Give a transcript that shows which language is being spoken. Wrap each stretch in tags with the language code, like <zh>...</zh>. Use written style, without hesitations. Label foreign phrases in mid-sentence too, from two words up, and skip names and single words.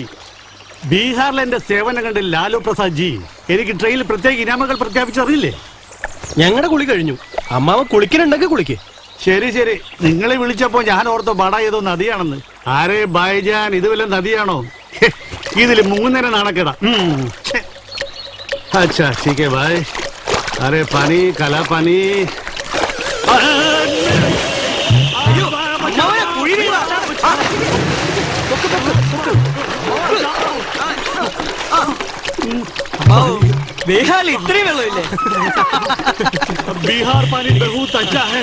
<ml>ബീഹാറിൽ എന്റെ സേവനം കണ്ട് ലാലു പ്രസാദ് ജി എനിക്ക് ട്രെയിനിൽ പ്രത്യേക ഇനാമകൾ പ്രഖ്യാപിച്ചറിയില്ലേ? ഞങ്ങളുടെ കുളി കഴിഞ്ഞു. അമ്മാവൻ കുളിക്കണുണ്ടെങ്കിൽ കുളിക്ക്. ശരി ശരി, നിങ്ങളെ വിളിച്ചപ്പോ ഞാൻ ഓർത്തോ ബട ഏതോ നദിയാണെന്ന്.</ml> <hi>अरे भाईजान,</hi> <ml>ഇത് വല്ല നദിയാണോ? ഇതിൽ മുങ്ങുന്നേരം നാണക്കേടാ.</ml> <hi>അച്ഛാ ठीक है भाई. अरे पानी, काला पानी.</hi> <ml>ബീഹാറിൽ ഇത്രയും വെള്ളമില്ലേ?</ml> <hi>बिहार पानी बहुत अच्छा है.</hi>